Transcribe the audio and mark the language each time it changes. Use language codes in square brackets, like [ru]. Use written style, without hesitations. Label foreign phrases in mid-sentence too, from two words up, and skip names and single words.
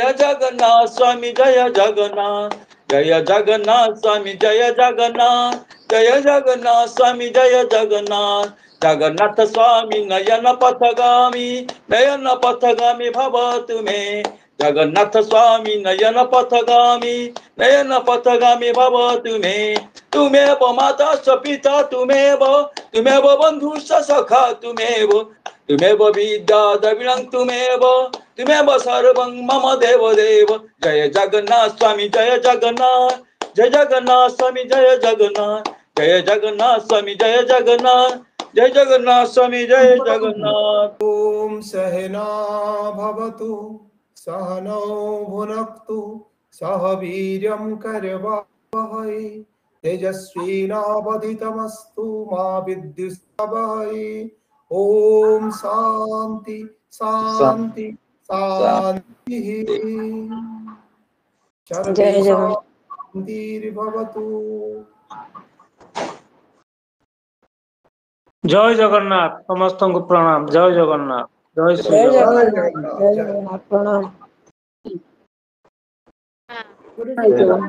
[sa] जगन्नाथ स्वामी जय जगन्नाथ, जय जगन्नाथ स्वामी जय जगन्नाथ, जय जगन्नाथ स्वामी जय जगन्नाथ, जगन्नाथ स्वामी नयन पथगामी, नयन पथगामी भव तुमे, जगन्नाथ स्वामी नयन पथगामी, नयन पथगामी भव तुमे, तुमेव माता च पिता तुमेव, तुमेव बंधु च सखा तुमेव, तुमेव विद्या द्रविणं तुमेव, तुमेव सर्वं मम देव देव, जय जगन्नाथ स्वामी जय जगन्नाथ, जय जगन्नाथ स्वामी जय जगन्नाथ, जय जगन्नाथ स्वामी जय जगन्नाथ, जय जगन्नाथ स्वामी जय जगन्नाथ। ओम सहना भवतु सहनौ भुनक्तु सह वीर्यं करवावहै तेजस्विनावधितमस्तु मा विद्विषावहै। ओम शांति शांति शांति। सर्वे जय जगन्नाथ। शान्तिर्भवतु। जय जगन्नाथ [hi] समस्त को प्रणाम। [sa] जय जगन्नाथ। जय श्री जय जगन्नाथ। जगन्नाथ। जय जगन्नाथ। प्रणाम। [hi] गुरुजी प्रणाम।